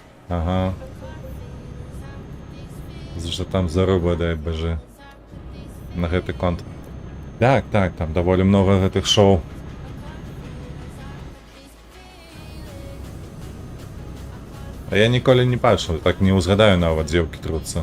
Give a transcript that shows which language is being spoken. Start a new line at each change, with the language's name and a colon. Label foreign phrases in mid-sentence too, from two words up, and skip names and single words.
Polish: Ага. Że tam
Ukrainian: заруба, дай боже.
Belarusian: На гэты конт. Так, так, там даволі много гэтых шоу. А я ніколі не бачыў, так не ўзгадаю нават дзеўкі труцца.